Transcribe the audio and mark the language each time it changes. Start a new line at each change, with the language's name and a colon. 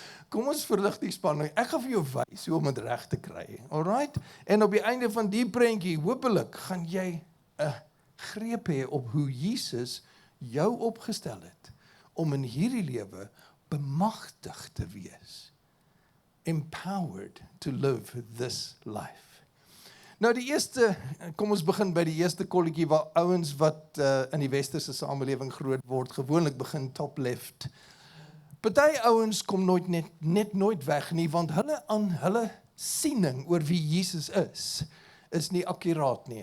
Afrikaans: kom ons verlig die spanning. Ek gaan vir jou wys hoe om dit reg te kry. Alright? En op die einde van die prentjie, hopelik gaan jy 'n greep hê op hoe Jesus jou opgestel het om in hierdie lewe bemagtig te wees.
English: Empowered to live this life.
Afrikaans: Nou die eerste, kom ons begin by die eerste kolletjie waar ouens wat in die westerse samelewing groot word, gewoonlik begin top left. Party ouens kom net nooit weg nie, want hulle siening oor wie Jesus is nie akkuraat nie.